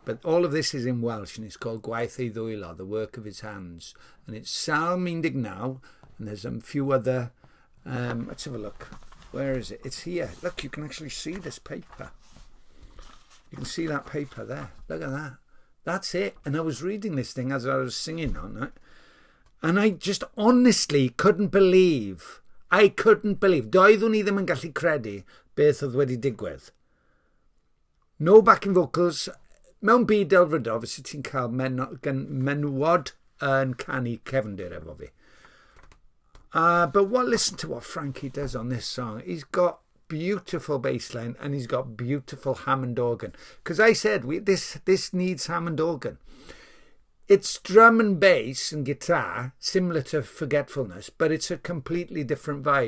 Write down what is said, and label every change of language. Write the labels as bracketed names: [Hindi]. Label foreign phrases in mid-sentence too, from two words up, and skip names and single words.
[English] But all of this is in Welsh, and it's called Gwaith ei ddwylo, the work of his hands. And it's Psalm 19, and there's a few other... let's have a look. Where is it? It's here. Look, you can actually see this paper. You can see that paper there. Look at that. That's it. And I was reading this thing as I was singing on it. And I just honestly couldn't believe. [Welsh] Doeddwn I ddim yn gallu credu beth oedd wedi digwydd. [English] No backing vocals. [Welsh] Mewn byd delfrydol, fysa ti'n cael menywod yn canu cefndir efo fi. [English] But listen to what Frankey does on this song. He's got beautiful bass line and he's got beautiful Hammond organ. Because I said this needs Hammond organ. It's drum and bass and guitar, similar to Forgetfulness, but it's a completely different vibe.